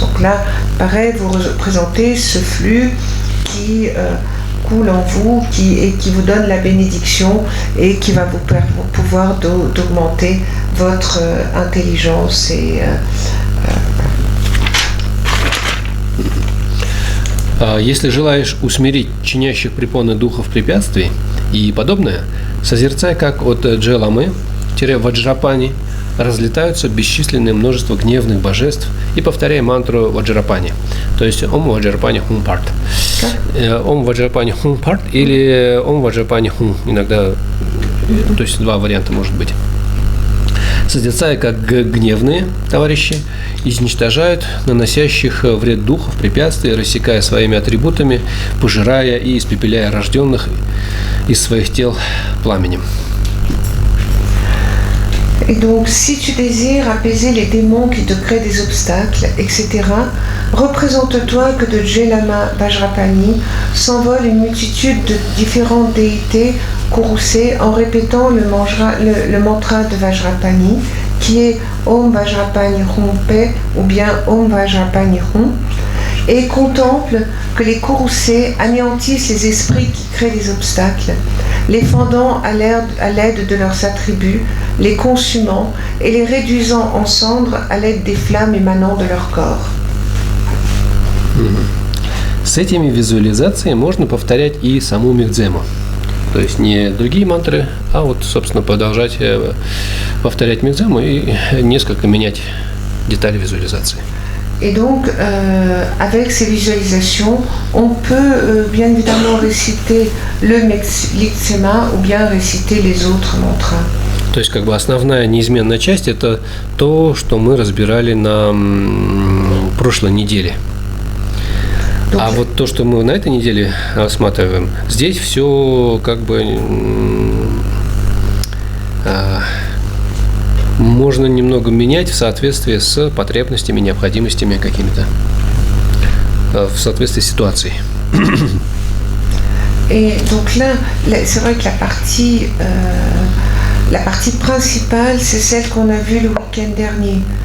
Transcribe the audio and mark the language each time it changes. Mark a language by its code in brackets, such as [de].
[fr] Donc là, pareil, vous représentez ce flux qui coule en vous et qui vous donne la bénédiction et qui va vous pouvoir d'augmenter votre intelligence et [ru] Если желаешь усмирить чинящих препоны духов препятствий и подобное, созерцай, как от Джеламы-Ваджрапани разлетаются бесчисленное множество гневных божеств и повторяй мантру Ваджрапани, то есть Ом Ваджрапани Хум Парт. Ом Ваджрапани Хум Парт или Ом Ваджрапани Хум, иногда, то есть два варианта может быть. Созерцая, как гневные товарищи изничтожают наносящих вред духов, препятствия, рассекая своими атрибутами, пожирая и испепеляя рожденных из своих тел пламенем. [fr] Et donc, si tu désires apaiser les démons qui te créent des obstacles, etc., représente-toi que de Jelama Vajrapani s'envole une multitude de différentes déités courroucées en répétant le mantra de Vajrapani, qui est Om Vajrapani Hum Pe ou bien Om Vajrapani Hum, et contemple que les courroucés anéantissent les esprits qui créent des obstacles, les fendant à l'aide de leurs attributs, les consumant et les réduisant en cendres à l'aide des flammes émanant de leur corps. [ru] С этими визуализациями можно повторять и саму мигдзему. То есть не другие мантры, а вот, собственно, продолжать повторять мигдзему и несколько менять детали визуализации. [fr] Et donc, avec ces visualisations, on peut bien évidemment réciter le Migdzema ou bien réciter les autres mantras. [ru] То есть, как бы основная неизменная часть – это то, что мы разбирали на прошлой неделе. А вот то, что мы на этой неделе рассматриваем, здесь все как бы можно немного менять в соответствии с потребностями, необходимостями какими-то, в соответствии с ситуацией. [fr] Et donc là, c'est vrai que la partie la partie principale, c'est celle qu'on a vue le week-end dernier.